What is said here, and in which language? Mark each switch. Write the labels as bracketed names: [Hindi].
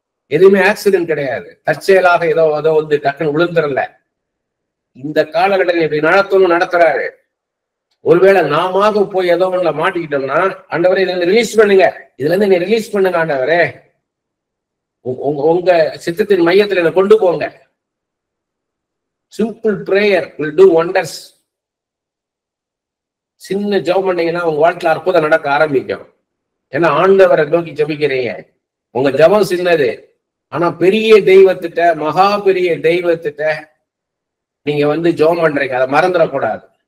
[Tamil] எதுவுமே ஆக்சிடென்ட் கிடையாது, தற்செயலாக ஏதோ டக்குன்னு விழுந்துடல. இந்த காலகட்டம் இப்படி நடத்தணும் நடத்துறாரு. ஒருவேளை நாம போய் ஏதோ ஒண்ணுல மாட்டிக்கிட்டோம்னா, ஆண்டவரே இதுல இருந்து ரிலீஸ் பண்ணுங்க, இதுல இருந்து நீ ரிலீஸ் பண்ணுங்க ஆண்டவரே, உங்க சித்தத்தின் மையத்துல என்ன கொண்டு போங்க. [English] Simple prayer will do wonders. [Tamil] சின்ன ஜெபம் பண்ணீங்கன்னா உங்க வாழ்க்கையில அற்புதம் நடக்க ஆரம்பிக்கும். ஏன்னா ஆண்டவரை நோக்கி ஜெபிக்கிறீங்க. உங்க ஜெபம் சின்னது, ஆனா பெரிய தெய்வத்திட்ட, மகா பெரிய தெய்வத்திட்ட நீங்க ஜெபம் பண்றீங்க, அதை மறந்துடக்கூடாது.